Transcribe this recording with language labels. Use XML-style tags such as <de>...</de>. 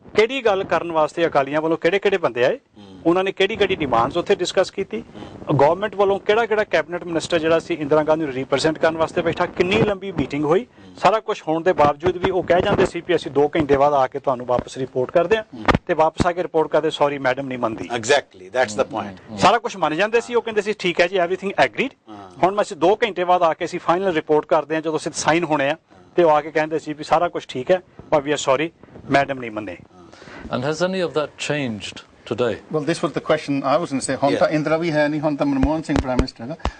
<pa>ਕਿਹੜੀ ਗੱਲ ਕਰਨ ਵਾਸਤੇ ਅਕਾਲੀਆਂ ਵੱਲੋਂ ਕਿਹੜੇ ਬੰਦੇ ਆਏ, ਉਹਨਾਂ ਨੇ ਕਿਹੜੀ ਡਿਮਾਂਡਸ ਉੱਥੇ ਡਿਸਕਸ ਕੀਤੀ, ਗਵਰਨਮੈਂਟ ਵੱਲੋਂ ਕਿਹੜਾ ਕੈਬਨਿਟ ਮਿਨਿਸਟਰ ਜਿਹੜਾ ਸੀ ਇੰਦਰਾ ਗਾਂਧੀ ਨੂੰ ਰਿਪਰੈਜ਼ੈਂਟ ਕਰਨ ਵਾਸਤੇ ਬੈਠਾ, ਕਿੰਨੀ ਲੰਬੀ ਮੀਟਿੰਗ ਹੋਈ, ਸਾਰਾ ਕੁਝ ਹੋਣ ਦੇ ਬਾਵਜੂਦ ਵੀ ਉਹ ਕਹਿ ਜਾਂਦੇ ਸੀ ਵੀ ਅਸੀਂ 2 ਘੰਟੇ ਬਾਅਦ ਆ ਕੇ ਤੁਹਾਨੂੰ ਵਾਪਸ ਰਿਪੋਰਟ ਕਰਦੇ ਹਾਂ, ਤੇ ਵਾਪਸ ਆ ਕੇ ਰਿਪੋਰਟ ਕਰਦੇ ਸੌਰੀ ਮੈਡਮ ਨਹੀਂ ਮੰਨਦੀ।</pa> <en>Exactly that's the point.</en> <pa>ਸਾਰਾ ਕੁਝ ਮੰਨ ਜਾਂਦੇ ਸੀ, ਉਹ ਕਹਿੰਦੇ ਸੀ ਠੀਕ ਹੈ ਜੀ</pa> <en>everything agreed,</en> <pa>ਹੁਣ ਅਸੀਂ 2 ਘੰਟੇ ਬਾਅਦ ਆ ਕੇ ਅਸੀਂ ਫਾਈਨਲ ਰਿਪੋਰਟ ਕਰਦੇ ਹਾਂ, ਜਦੋਂ ਅਸੀਂ ਸਾਈਨ ਹੋਣੇ ਆ ਤੇ ਉਹ ਆ ਕੇ ਕਹਿੰਦੇ ਸੀ ਵੀ ਸਾਰਾ ਕੁਝ ਠੀਕ ਹੈ ਪਰ ਵੀ ਸੌਰੀ ਮੈਡਮ ਨਹੀਂ ਮੰਨੇ।</pa> <en>And has any of that changed today? Well, this was the question I was going to say.</en> <pa>ਹੁਣ ਤਾਂ ਇੰਦਰਾ ਵੀ ਹੈ ਨਹੀਂ, ਹੁਣ ਤਾਂ ਮਨਮੋਹਨ ਸਿੰਘ ਪ੍ਰਾਈਮ ਮਿਨਿਸਟਰ ਹੈਗਾ।</pa>